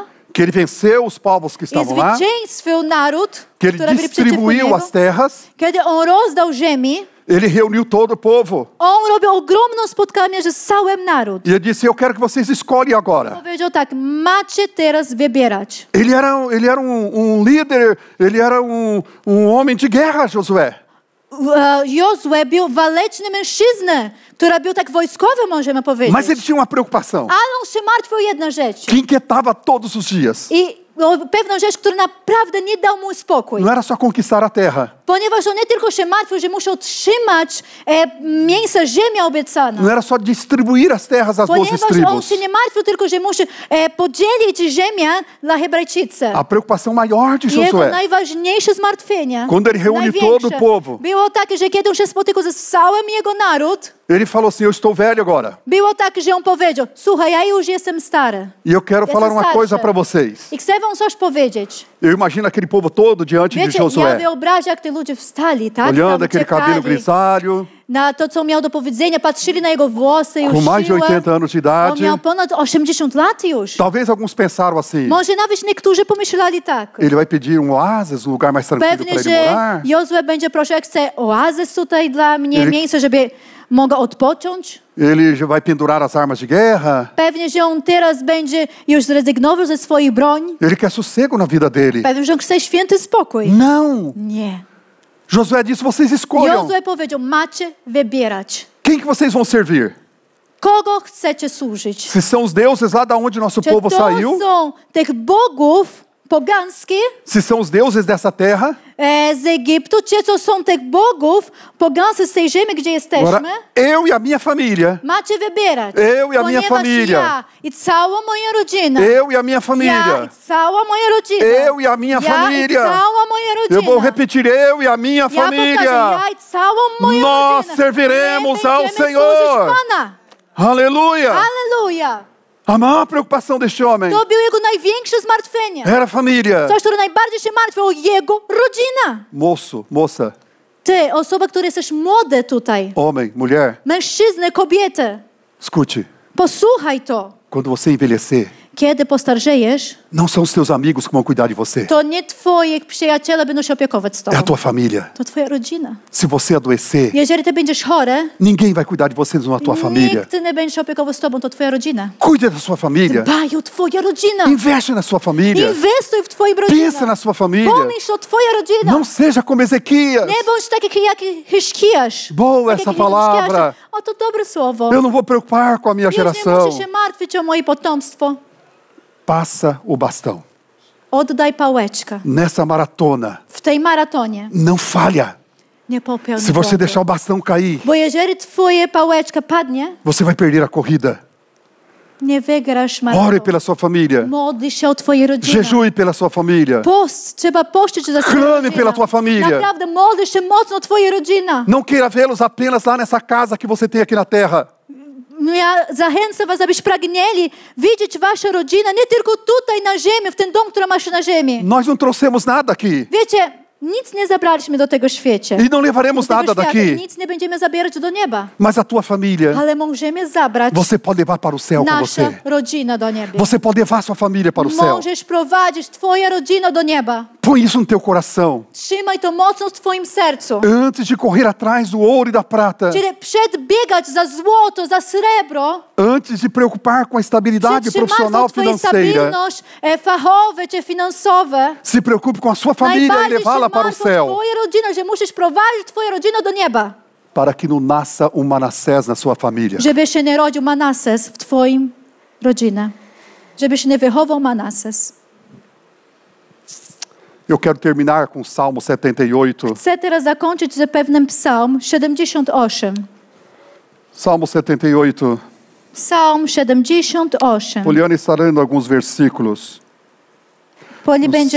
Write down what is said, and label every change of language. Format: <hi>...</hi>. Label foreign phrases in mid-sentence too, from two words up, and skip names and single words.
<pt>que ele venceu os povos que</pt> <pl>i</pl> <pt>estavam lá,</pt> <pl>zwycięstwił naród,</pl> <pt>que ele</pt> <pl>który byli przeciwko</pl> <pt>distribuiu</pt> <pl>niego,</pl> <pt>as terras,</pt> <pl>kiedy on rozdał ziemi,</pl> <pt>ele reuniu todo o povo.</pt> <pl>on robił ogromne spotkanie z całym naród.</pl> <pt>E ele disse: eu quero que vocês escolhem agora.</pt> <pl>Powiedział tak, macie teraz wybierać.</pl> <pt>Ele era um líder, ele era um homem de guerra, Josué.</pt> <pl>Jozue był waleczny mężczyzna, który był tak wojskowy, możemy powiedzieć.</pl> <pt>Mas ele tinha uma preocupação</pt> <pl>Ale on się martwił o jedną rzecz.</pl> <pt>que inquietava todos os dias.</pt> <pl>I pewną rzecz, która naprawdę nie dał mu spokój.</pl> <pt>Não era só conquistar a terra,</pt> <pl>Ponieważ on nie tylko się martwił, że musi otrzymać miejsce ziemia obiecana.</pl> <pt>não era só distribuir as terras às 12</pt> <pl>Ponieważ on</pl> <pt>tribos.</pt> <pl>się nie martwił tylko, że musi podzielić ziemię dla Hebrajczycy.</pl> <pt>A preocupação maior de</pt> <pl>Jego</pl> <pt>Josué,</pt> <pl>najważniejsze zmartwienie,</pl> <pt>quando ele reúne</pt> <pl>największe,</pl> <pt>todo o povo,</pt> <pl>było takie, że kiedy on się spotykał ze całym jego naród,</pl> <pt>ele falou assim: eu estou velho agora.</pt> <pl>było tak, że on powiedział, słuchaj, ja już jestem stary.</pl> <pt>E eu quero falar uma</pt> <pl>starszy.</pl> <pt>coisa para vocês.</pt> <pl>I chcę wam coś powiedzieć.</pl> <pt>Eu imagino aquele povo todo diante de</pt> <pl>Wiecie, ja</pl> <pt>Josué,</pt> <pl>wyobrażam, jak te ludzie wstali, tak?</pl> <pt>olhando</pt> <pl>Tam</pl> <pt>aquele cabelo</pt> <pl>czekali</pl> <pt>grisalho,</pt> <pl>na to, co miał do powiedzenia, patrzyli na jego włosy, już</pl> <pt>com mais de</pt> <pl>siłę.</pl> <pt>80 anos de</pt> <pl>On</pl> <pt>idade.</pt> <pl>miał ponad 80 lat już.</pl> <pt>Talvez alguns pensaram assim:</pt> <pl>Może nawet niektórzy pomyśleli tak.</pl> <pt>ele vai pedir um oásis, um lugar mais tranquilo</pt> <pl>Pewnie,</pl> <pt>para ele</pt> <pl>że</pl> <pt>morar.</pt> <pl>Jozue będzie prosił, jak chce oazys tutaj dla mnie, miejsce, żeby mogła odpocząć.</pl> <pt>Ele já vai pendurar as armas de guerra.</pt> <pl>Pewnie, że on teraz będzie już zrezygnował ze swojej broni.</pl> <pt>Ele quer sossego na vida dele.</pt> <pl>Pewnie, że on chce święty spokój.</pl> <pt>Não!</pt> <pl>Nie.</pl> <pt>Josué disse: vocês escolham.</pt> <pl>Jozue powiedział, macie wybierać.</pl> <pt>Quem que vocês vão servir?</pt> <pl>Kogo chcecie służyć?</pl> <pt>Se são os deuses lá da onde nosso</pt> <pl>Czy</pl> <pt>povo</pt> <pl>to</pl> <pt>saiu,</pt> <pl>są tych bogów pogańskich</pl> <pt>se são os deuses dessa terra,</pt> <pl>z Egiptu, czy to są tych bogów pogańskich z tej ziemi, gdzie jesteśmy?</pl> <pt>agora eu e a minha família,</pt> <pl>Macie wybierać.</pl> <pt>Eu e a minha</pt> <pl>Ponieważ</pl> <pt>família.</pt> <pl>ja i cała moja rodzina.</pl> <pt>eu e a minha</pt> <pl>Ja</pl> <pt>família,</pt> <pl>i cała moja rodzina.</pl> <pt>eu e a minha</pt> <pl>Ja i</pl> <pt>família.</pt> <pl>cała moja rodzina.</pl> <pt>Eu vou repetir: eu e a minha</pt> <pl>Ja powtarzam,</pl> <pt>família.</pt> <pl>ja i całą moją</pl> <pt>Nós</pt> <pl>rodzinę.</pl> <pt>serviremos</pt> <pl>My</pl> <pt>ao</pt> <pl>będziemy</pl> <pt>Senhor.</pt> <pl>służyć Pana.</pl> <pt>Aleluia!</pt> <pl>Halleluja.</pl> <pt>A maior preocupação deste homem</pt> <pl>To było jego największe zmartwienie.</pl> <pt>era a família.</pt> <pl>Coś, które najbardziej się martwił, o jego rodzina.</pl> <pt>Moço, moça,</pt> <pl>Ty, osoba, która jesteś młody tutaj.</pl> <pt>homem, mulher,</pt> <pl>Mężczyzny, kobiety.</pl> <pt>escute.</pt> <pl>Posłuchaj to.</pl> <pt>Quando você envelhecer,</pt> <pl>Kiedy postarzejesz,</pl> <pt>não são os teus amigos que vão cuidar de você.</pt> <pl>to nie twoi przyjaciele będą się opiekować z</pl> <pt>É a</pt> <pl>tobą.</pl> <pt>tua família.</pt> <pl>To twoja rodzina.</pl> <pt>Se você adoecer,</pt> <pl>Jeżeli ty będziesz chory,</pl> <pt>ninguém vai cuidar de você na tua família.</pt> <pl>nikt nie będzie się opiekował z tobą, to twoja rodzina.</pl> <pt>Cuide da sua família.</pt> <pl>Dbaj o twoja rodzina.</pl> <pt>Investe na sua família.</pt> <pl>Inwestuj w twoim</pl> <pt>Pensa</pt> <pl>rodzinie.</pl> <pt>na sua família.</pt> <pl>Pomyśl o twoja rodzina.</pl> <pt>Não seja como Ezequias.</pt> <pl>Nie bądź taki jak Hiszkiasz.</pl> <pt>Boa</pt> <pl>Tak</pl> <pt>essa</pt> <pl>jak</pl> <pt>palavra.</pt> <pl>Hiszkiasz. O, to dobre słowo.</pl> <pt>Eu não vou preocupar com a minha</pt> <pl>Już nie</pl> <pt>geração.</pt> <pl>musisz się martwić o moje potomstwo.</pl> <pt>Passa o bastão.</pt> <pl>Oddaj pałeczkę.</pl> <pt>Nessa maratona,</pt> <pl>W tej maratonie</pl> <pt>não falha.</pt> <pl>nie popełnij</pl> <pt>Se você</pt> <pl>błędu.</pl> <pt>deixar o bastão cair,</pt> <pl>Bo jeżeli twoja pałeczka padnie,</pl> <pt>você vai perder a corrida.</pt> <pl>nie wygrasz</pl> <pt>Ore</pt> <pl>maratonu.</pl> <pt>pela sua família.</pt> <pl>Modli się o twoje rodziny.</pl> <pt>Jejue pela sua família.</pt> <pl>Post, trzeba pościć za swoją</pl> <pt>Clame</pt> <pl>rodzinę.</pl> <pt>pela tua família.</pt> <pl>Naprawdę modli się mocno o twoje rodzina.</pl> <pt>Não queira vê-los apenas lá nessa casa que você tem aqui na terra.</pt> <pl>Ja zachęcam was, abyś pragnęli widzieć waszą rodzinę nie tylko tutaj na ziemi, w ten dom, który masz na ziemi.</pl> <pt>Nós não trouxemos nada aqui.</pt> <pl>Wiecie, nic nie zabraliśmy do tego świecie.</pl> <pt>E não levaremos</pt> <pl>Do tego</pl> <pt>nada</pt> <pl>świata.</pl> <pt>daqui.</pt> <pl>Nic nie będziemy zabierać do nieba.</pl> <pt>Mas a tua família,</pt> <pl>Ale możemy zabrać</pl> <pt>você pode levar para o céu com</pt> <pl>naszą</pl> <pt>você.</pt> <pl>rodzinę do nieba.</pl> <pt>Você pode levar sua família para o céu.</pt> <pl>Możesz prowadzić twoją rodzinę do nieba.</pl> <pt>Põe isso no teu coração.</pt> <pl>Trzymaj to mocno w twoim sercu.</pl> <pt>Antes de correr atrás do ouro e da prata.</pt> <pl>Czyli przedbiegać za złoto, za srebro,</pl> <pt>Antes de preocupar com a estabilidade profissional</pt> <pl>twoją</pl> <pt>financeira.</pt> <pl>stabilność fachowe czy finansowe.</pl> <pt>Se preocupe com a sua família e</pt> <pl>Najbardziej się</pl> <pt>levá-la para o</pt> <pl>martw o</pl> <pt>céu.</pt> <pl>twoją rodzinę, że musisz prowadzić twoją rodzinę do nieba.</pl> <pt>Para que não nasça um Manassés na sua família.</pt> <pl>Żeby się nie rodził Manases w twoim rodzinie. Żeby się nie wychował Manases.</pl> <pt>Eu quero terminar com o Salmo 78.</pt> <pl>Chcę teraz zakończyć ze pewnym psalm 78.</pl> <pt>Salmo 78.</pt> <pl>Psalm 78.</pl> <pt>Poliana está lendo alguns versículos.</pt> <pl>Poli będzie</pl>